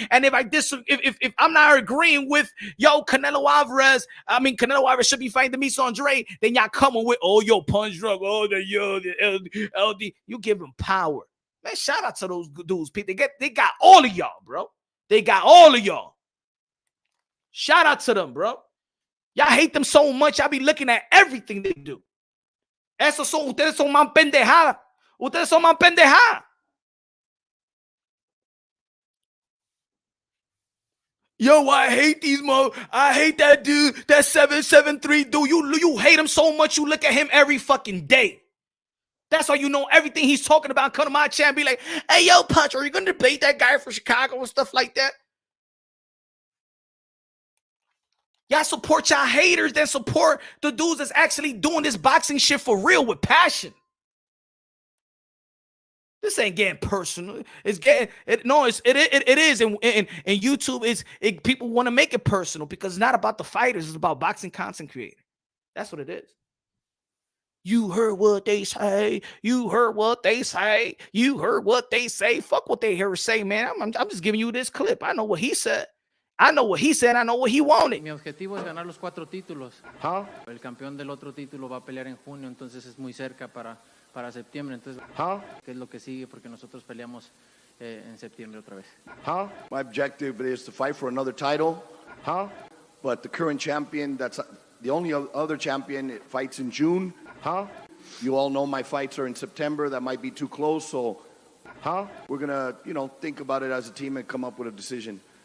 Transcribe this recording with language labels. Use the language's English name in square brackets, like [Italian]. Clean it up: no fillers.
[English] And if I'm not agreeing with, Canelo Alvarez should be fighting Demetrius Andrade, then y'all coming with, punch drunk, the LD. You give them power. Man, shout out to those dudes. They got all of y'all, bro. They got all of y'all. Shout out to them, bro. Y'all hate them so much, y'all be looking at everything they do. [Spanish] Ustedes son más pendejada. Ustedes son más pendejada. [English] Yo, I hate these I hate that dude, that 773 dude. You hate him so much, you look at him every fucking day. That's why you know everything he's talking about. Come to my chat and be like, hey, yo, Punch, are you going to debate that guy from Chicago and stuff like that? Y'all support y'all haters, then support the dudes that's actually doing this boxing shit for real with passion. This ain't getting personal. It's getting it is. And YouTube people want to make it personal because it's not about the fighters, it's about boxing content creator. That's what it is. You heard what they say. You heard what they say. You heard what they say. Fuck what they hear say, man. I'm just giving you this clip. I know what he said. I know what he said. I know what he wanted. [Spanish] Mi objetivo es ganar los 4 títulos. El campeón del otro título va a pelear en junio, entonces es muy cerca para septiembre. Entonces, ¿qué es lo que sigue? Porque nosotros peleamos en septiembre otra vez. [English] My objective is to fight for another title. But the current champion, that's the only other champion, it fights in June. You all know my fights are in September. That might be too close, so We're going to, you know, think about it as a team and come up with a decision.